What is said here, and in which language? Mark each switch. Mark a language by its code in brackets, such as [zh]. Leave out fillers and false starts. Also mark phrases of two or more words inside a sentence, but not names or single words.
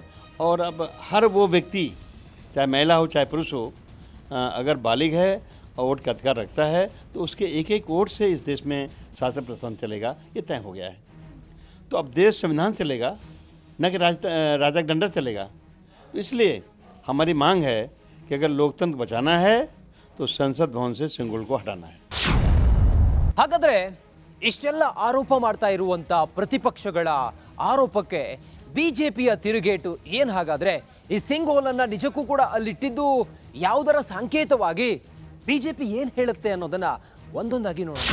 [hi] और अब हर वो व्यक्ति, चाहे महिला हो चाहे पुरुष हो, अगर बालिग है और वोट का अधिकार रखता है तो उसके एक एक वोट से इस देश में शासन प्रशासन चलेगा, ये तय हो गया है। तो अब देश संविधान चलेगा, न कि राजा का डंडा चलेगा। तो इसलिए हमारी मांग है कि अगर लोकतंत्र बचाना है तो संसद भवन से सेंगोल को हटाना है। [kn] ಹಾಗಾದ್ರೆ ಇಷ್ಟೆಲ್ಲ ಆರೋಪ ಮಾಡ್ತಾ ಇರುವಂತ ಪ್ರತಿಪಕ್ಷಗಳ ಆರೋಪಕ್ಕೆ ಬಿಜೆಪಿಯ ತಿರುಗೇಟು ಏನ್? ಹಾಗಾದ್ರೆ ಈ ಸೆಂಗೋಲನ್ನ ನಿಜಕ್ಕೂ ಕೂಡ ಅಲ್ಲಿಟ್ಟಿದ್ದು ಯಾವುದರ ಸಂಕೇತವಾಗಿ ಬಿಜೆಪಿ ಏನ್ ಹೇಳುತ್ತೆ ಅನ್ನೋದನ್ನ ಒಂದೊಂದಾಗಿ ನೋಡೋಣ.